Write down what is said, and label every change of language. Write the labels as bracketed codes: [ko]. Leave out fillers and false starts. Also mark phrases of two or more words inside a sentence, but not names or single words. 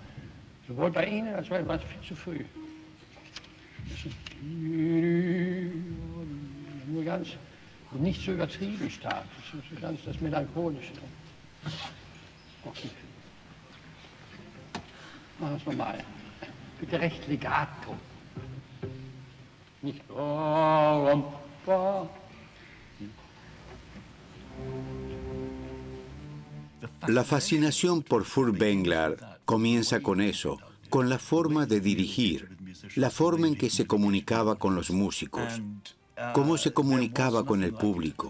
[de] Sowohl bei Ihnen als auch war es viel zu früh. Nur ganz, nicht so übertrieben stark. Das ist ganz das Melancholische. Also mal. Bitte recht legato. Nicht. [es] La fascinación por Furtwängler comienza con eso, con la forma de dirigir, la forma en que se comunicaba con los músicos, cómo se comunicaba con el público.